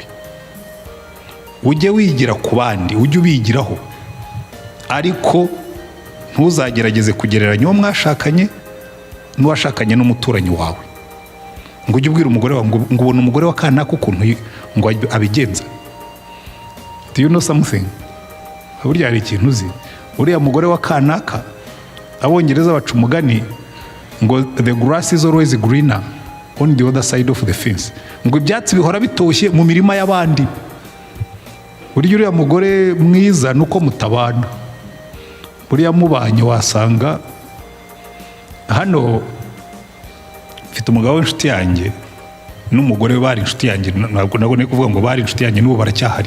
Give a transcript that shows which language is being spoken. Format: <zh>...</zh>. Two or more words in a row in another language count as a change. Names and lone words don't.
<rw>Ujye wigira ku bandi, ujye ubigiraho, ariko ntuzagerageze kugereranya uwo mwashakanye n'uwashakanye n'umuturanyi wawe. Ngo ujye ubwira umugore wawe ngo ubona umugore wa kanaka ukuntu ngo abigenza.</rw> <en>Do you know something?</en> <rw>Burya hari ikintu uzi. Uriya mugore wa kanaka, Abongereza baca umugani ngo</rw> <en>the grass is always greener on the other side of the fence.</en> <rw>Ngo ibyatsi bihora bitoshye mu mirima y'abandi. Burya uriya mugore mwiza nuko mutabana. Buriya mubanye wasanga hano mfite umugabo w'inshuti yanjye n'umugore we bari inshuti yanjye, ntabwo nabone kuvuga ngo bari inshuti yanjye n'ubu baracyahari.</rw>